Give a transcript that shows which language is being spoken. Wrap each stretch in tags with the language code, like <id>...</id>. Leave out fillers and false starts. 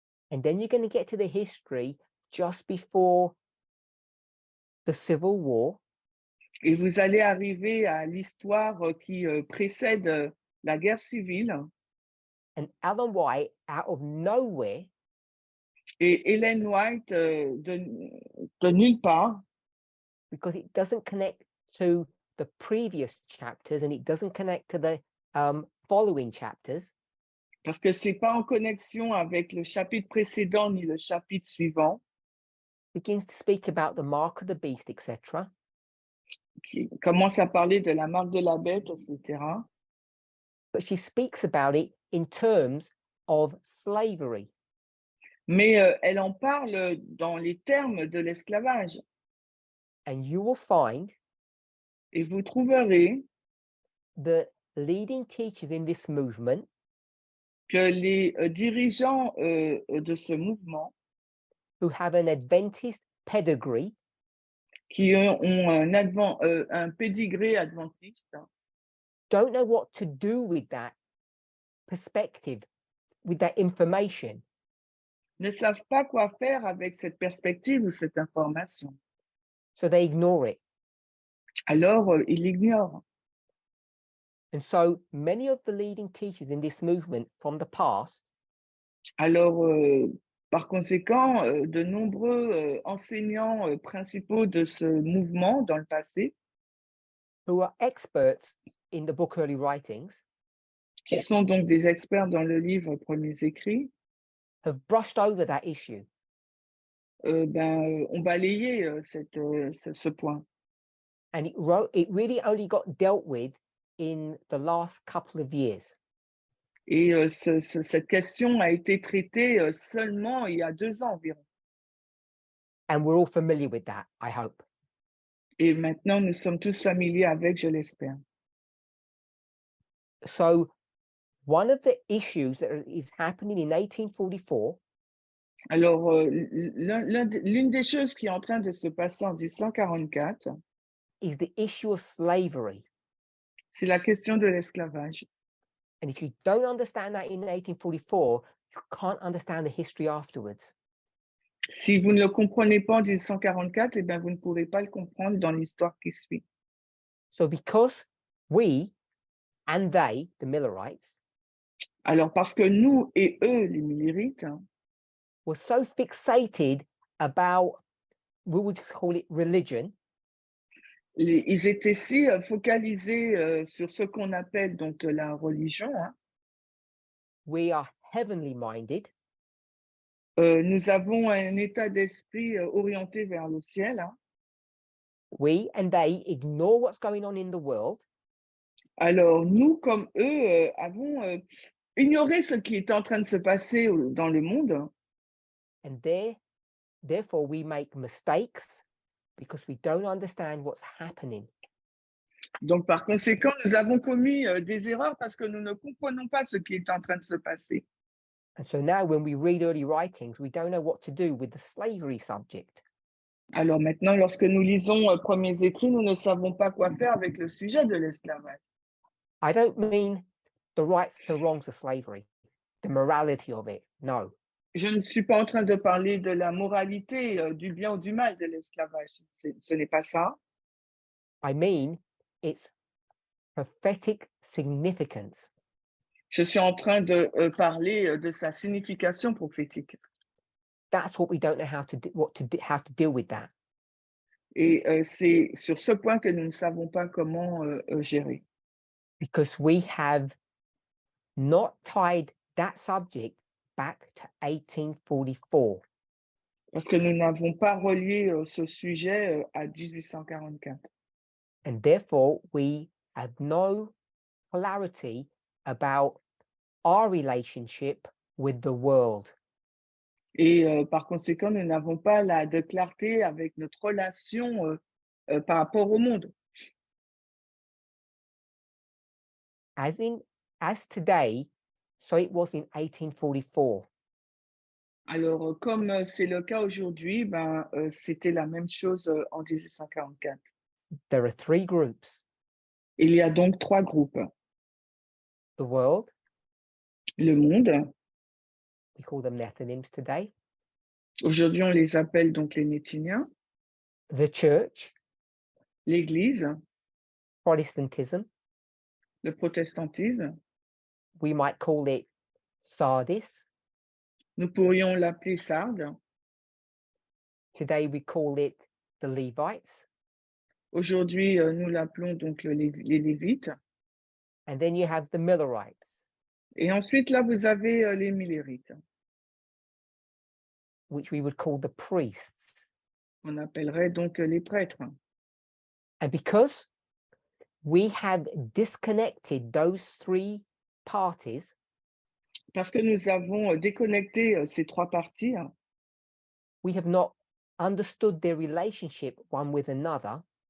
<en>and then you're going to get to the history just before the Civil War,</en> <fr>et vous allez arriver à l'histoire qui précède la guerre civile.</fr> <en>and Ellen White, out of nowhere,</en> <fr>Et Ellen White, de nulle part,</fr> <en>because it doesn't connect to the previous chapters and it doesn't connect to the following chapters,</en> <fr>parce que c'est pas en connexion avec le chapitre précédent ni le chapitre suivant,</fr> <en>begins to speak about the mark of the beast, etc.</en> <fr>qui commence à parler de la marque de la bête, etc.</fr> <en>But she speaks about it in terms of slavery.</en> <fr>Mais elle en parle dans les termes de l'esclavage.</fr> <en>And you will find</en> <fr>Et vous trouverez</fr> <en>the leading teachers in this movement</en> <fr>que les dirigeants de ce mouvement,</fr> <en>who have an Adventist pedigree,</en> <fr>qui ont un pédigré adventiste,</fr> <en>don't know what to do with that perspective, with that information.</en> <fr>ne savent pas quoi faire avec cette perspective ou cette information.</fr> <en>So they ignore it.</en> <fr>Alors, ils l'ignorent.</fr> <en>And so many of the leading teachers in this movement from the past</en> <fr>Alors, par conséquent, de nombreux enseignants principaux de ce mouvement dans le passé,</fr> <en>who are experts in the book Early Writings,</en> <fr>qui sont donc des experts dans le livre Premiers écrits,</fr> <en>have brushed over that issue.</en> <fr>ont balayé ce point.</fr> <en>And it really only got dealt with in the last couple of years.</en> <fr>Et cette question a été traitée seulement il y a 2 ans environ.</fr> <en>And we're all familiar with that, I hope.</en> <fr>Et maintenant, nous sommes tous familiers avec, je l'espère.</fr> <en>So one of the issues that is happening in 1844</en> <fr>Alors, l'une des choses qui est en train de se passer en 1844,</fr> <en>is the issue of slavery.</en> <fr>c'est la question de l'esclavage.</fr> <en>And if you don't understand that in 1844, you can't understand the history afterwards.</en> <fr>Si vous ne le comprenez pas en 1844, eh bien, vous ne pourrez pas le comprendre dans l'histoire qui suit.</fr> <en>So because we and they, the Millerites,</en> <fr>Alors, parce que nous et eux, les Millérites,</fr> <en>were so fixated about, we would just call it religion,</en> <fr>ils étaient si focalisés sur ce qu'on appelle donc la religion, hein.</fr> <en>we are heavenly minded,</en> <fr>Nous avons un état d'esprit orienté vers le ciel, hein.</fr> <en>we and they ignore what's going on in the world,</en> <fr>Alors, nous, comme eux, avons ignoré ce qui est en train de se passer dans le monde.</fr> <en>and therefore we make mistakes because we don't understand what's happening.</en> <fr>Donc, par conséquent, nous avons commis des erreurs parce que nous ne comprenons pas ce qui est en train de se passer.</fr> <en>And so now when we read early writings, we don't know what to do with the slavery subject.</en> <fr>Alors maintenant, lorsque nous lisons premiers écrits, nous ne savons pas quoi faire avec le sujet de l'esclavage.</fr> <en>I don't mean the rights and wrongs of slavery, the morality of it. No.</en> <fr>Je ne suis pas en train de parler de la moralité, du bien ou du mal de l'esclavage. Ce n'est pas ça.</fr> <en>I mean its prophetic significance.</en> <fr>Je suis en train de parler de sa signification prophétique.</fr> <en>That's what we don't know how to deal with that.</en> <fr>Et c'est sur ce point que nous ne savons pas comment gérer.</fr> <en>Because we have not tied that subject back to 1844.</en> <fr>Parce que nous n'avons pas relié ce sujet à 1844.</fr> <en>And therefore, we have no clarity about our relationship with the world.</en> <fr>Et par conséquent, nous n'avons pas de clarté avec notre relation par rapport au monde.</fr> <en>As today, so it was in 1844.</en> <fr>Alors, comme c'est le cas aujourd'hui, c'était la même chose en 1844.</fr> <en>There are three groups:</en> <fr>Il y a donc trois groupes.</fr> <en>the world,</en> <fr>Le monde,</fr> <en>we call them Néthiniens today;</en> <fr>aujourd'hui on les appelle donc les Néthiniens,</fr> <en>the church,</en> <fr>l'Église,</fr> <en>Protestantism,</en> <fr>le protestantisme,</fr> <en>we might call it Sardis.</en> <fr>nous pourrions l'appeler Sardes.</fr> <en>Today we call it the Levites.</en> <fr>Aujourd'hui, nous l'appelons donc les Lévites.</fr> <en>And then you have the Millerites,</en> <fr>Et ensuite, là, vous avez les Millérites.</fr> <en>which we would call the priests.</en> <fr>On appellerait donc les prêtres.</fr> <en>And because we have disconnected those three parties,</en> <fr>Parce que nous avons déconnecté ces trois parties,</fr> <en>we have not understood their relationship one with another.</en>